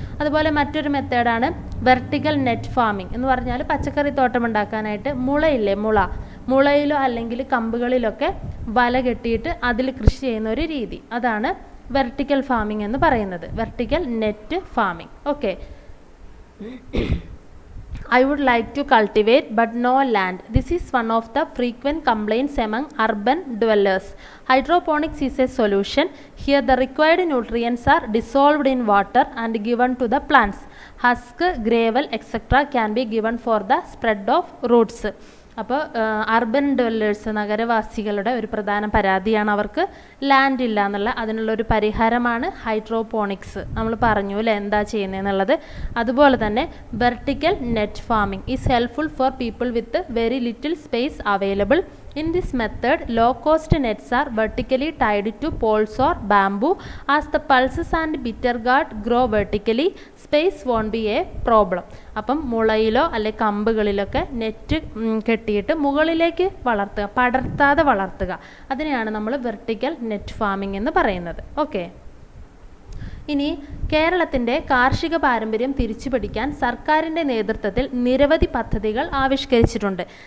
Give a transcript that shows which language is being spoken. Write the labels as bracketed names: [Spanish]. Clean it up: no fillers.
[Malayalam] അതുപോലെ മറ്റൊരു മെത്തേഡാണ് വെർട്ടിക്കൽ നെറ്റ് ഫാമിംഗ് എന്ന് പറഞ്ഞാൽ പച്ചക്കറി തോട്ടം ഉണ്ടാക്കാനായിട്ട് മുളയില്ലേ, മുളയിലോ അല്ലെങ്കിൽ കമ്പുകളിലൊക്കെ വല കെട്ടിയിട്ട് അതിൽ കൃഷി ചെയ്യുന്ന ഒരു രീതി, അതാണ് വെർട്ടിക്കൽ ഫാമിംഗ് എന്ന് പറയുന്നത്, vertical net farming. Okay. [English] I would like to cultivate but no land. This is one of the frequent complaints among urban dwellers. Hydroponics is a solution. Here the required nutrients are dissolved in water and given to the plants. Husk, gravel, etc. can be given for the spread of roots. [Malayalam] അപ്പോൾ urban dwellers, നഗരവാസികളുടെ ഒരു പ്രധാന പരാതിയാണ് അവർക്ക് land ഇല്ല എന്നുള്ള. അതിനുള്ളൊരു പരിഹാരമാണ് hydroponics. നമ്മൾ പറഞ്ഞു അല്ലേ എന്താ ചെയ്യുന്നതെന്നുള്ളത്. അതുപോലെ തന്നെ [English] Vertical net farming is helpful for people with very little space available. In this method, low-cost nets are vertically tied to poles or bamboo. As the pulses and bitter gourd grow vertically, space won't be a problem. [Malayalam] അപ്പം മുളയിലോ അല്ലെ കമ്പുകളിലൊക്കെ net കെട്ടിയിട്ട് മുകളിലേക്ക് വളർത്തുക, പടർത്താതെ വളർത്തുക. അതിനെയാണ് നമ്മൾ vertical net farming എന്ന് പറയുന്നത്. ഓക്കെ. ഇനി കേരളത്തിൻ്റെ കാർഷിക പാരമ്പര്യം തിരിച്ചുപിടിക്കാൻ സർക്കാരിൻ്റെ നേതൃത്വത്തിൽ നിരവധി പദ്ധതികൾ ആവിഷ്കരിച്ചിട്ടുണ്ട്.